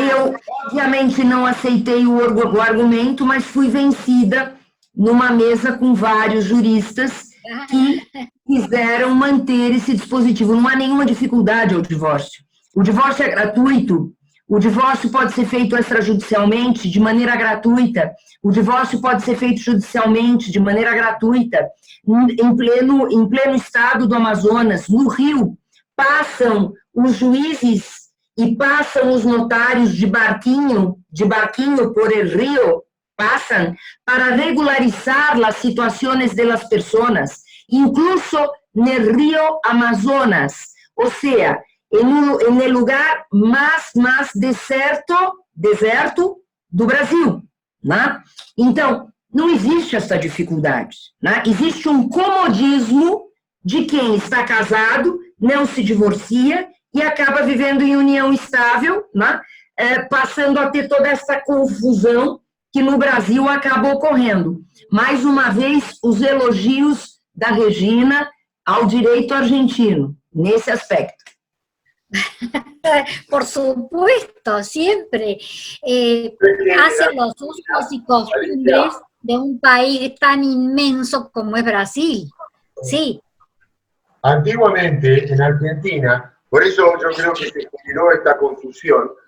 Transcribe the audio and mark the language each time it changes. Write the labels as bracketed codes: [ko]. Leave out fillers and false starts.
[pt] Eu, obviamente, não aceitei o argumento, mas fui vencida numa mesa com vários juristas que quiseram manter esse dispositivo. Não há nenhuma dificuldade ao divórcio. O divórcio é gratuito, o divórcio pode ser feito extrajudicialmente, de maneira gratuita, o divórcio pode ser feito judicialmente, de maneira gratuita, em pleno estado do Amazonas. No Rio, passam os juízes e passam os notários de barquinho por [es] el río, pasan para regularizar las situaciones de las personas, incluso en el río Amazonas, o sea, en el lugar más deserto [pt] do Brasil, né? Então, não existe essa dificuldade, né? Existe um comodismo de quem está casado, não se divorcia e acaba vivendo em união estável, né? Passando a ter toda essa confusão que no Brasil acaba ocorrendo. Mais uma vez, os elogios da Regina ao direito argentino, nesse aspecto. [es] Por supuesto, siempre hacia los usos y costumbres de un país tan inmenso como es Brasil. Sí. Antiguamente, en Argentina, por eso yo creo que se generó esta confusión.